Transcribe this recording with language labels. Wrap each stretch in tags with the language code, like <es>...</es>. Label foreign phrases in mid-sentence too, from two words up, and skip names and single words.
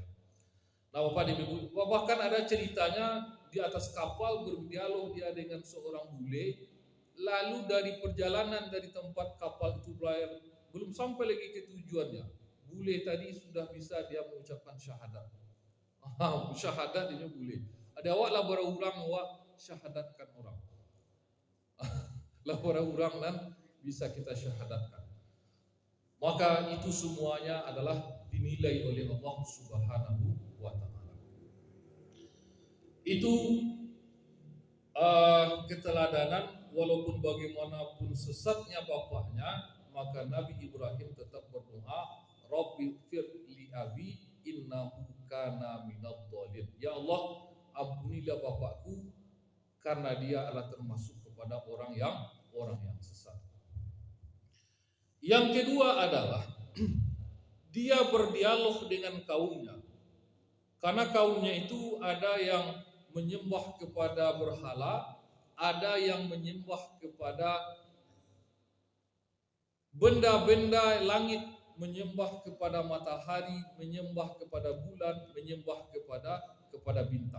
<id>Nah, Bapak dan Ibu, bahkan ada ceritanya di atas kapal berdialog dia dengan seorang bule. Lalu dari perjalanan dari tempat kapal itu berlayar, belum sampai lagi ke tujuannya, bule tadi sudah bisa dia mengucapkan syahadat. Syahadat dia bule.</id> <min>Ada awak lah berurang awak syahadatkan orang. Lah berurang dan bisa kita syahadatkan.</min> <id>Maka itu semuanya adalah dinilai oleh Allah</id> <ar>سبحانه وتعالى.</ar> <id>Itu keteladanan, walaupun bagaimanapun sesatnya bapaknya, maka Nabi Ibrahim tetap berdoa,</id> <ar>رب اغفر لي أبي إنه كان من الضالين.</ar> <id>Ya Allah, ampunilah bapakku karena dia adalah termasuk kepada orang yang sesat. Yang kedua adalah dia berdialog dengan kaumnya. Karena kaumnya itu ada yang menyembah kepada berhala, ada yang menyembah kepada benda-benda langit, menyembah kepada matahari, menyembah kepada bulan, menyembah kepada bintang.</id>